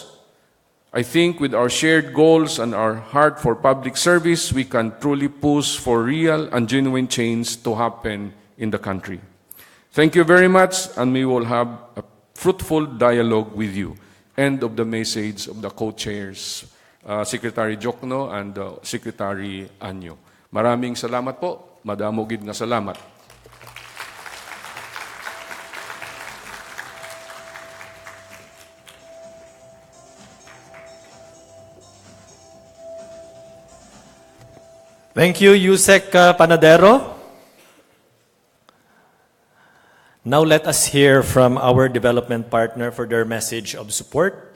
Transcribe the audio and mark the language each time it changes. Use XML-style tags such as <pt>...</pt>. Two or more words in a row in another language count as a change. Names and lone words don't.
<en>I think with our shared goals and our heart for public service, we can truly push for real and genuine change to happen in the country. Thank you very much, and we will have a fruitful dialogue with you. End of the message of the co-chairs, Secretary Jokno and Secretary Anyo.</en> <tl>Maraming salamat po.</tl> <hil>Madamo gid nga salamat.</hil> <en>Thank you, Yusek Panadero. Now let us hear from our development partner for their message of support.</en>